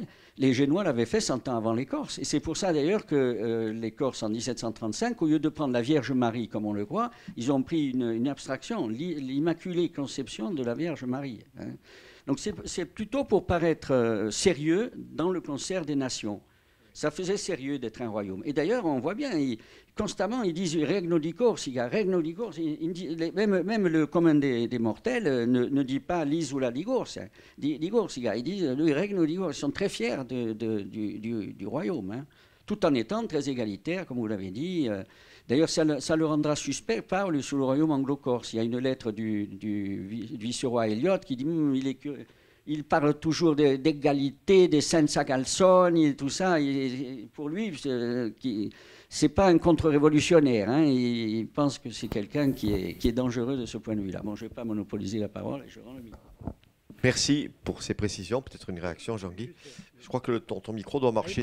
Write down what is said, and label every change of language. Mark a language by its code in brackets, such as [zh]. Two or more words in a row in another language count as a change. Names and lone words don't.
[fr] Les Génois l'avaient fait 100 ans avant les Corses. Et c'est pour ça d'ailleurs que les Corses, en 1735, au lieu de prendre la Vierge Marie comme on le croit, ils ont pris une abstraction, l'Immaculée Conception de la Vierge Marie. Hein. Donc c'est plutôt pour paraître sérieux dans le concert des nations. Ça faisait sérieux d'être un royaume. Et d'ailleurs, on voit bien, constamment, ils disent « [it] Regno di Corsica »,« Regno di Corsica ». [fr] Même le commun des mortels ne dit pas « [it] l'Isola di Corsica ». [fr] Ils disent « le [it] Regno di Corsica ». [fr] Ils sont très fiers du royaume, hein, tout en étant très égalitaires, comme vous l'avez dit. D'ailleurs, ça le rendra suspect, Paoli, sous le royaume anglo-corse. Il y a une lettre du vice-roi Elliot qui dit il parle toujours d'égalité, des [it] senza calzoni [fr] et tout ça. Pour lui, c'est pas un contre-révolutionnaire. Hein. Il pense que c'est quelqu'un qui est dangereux de ce point de vue-là. Bon, je ne vais pas monopoliser la parole et je rends le micro. Merci pour ces précisions. Peut-être une réaction, Jean-Guy. Je crois que ton micro doit marcher.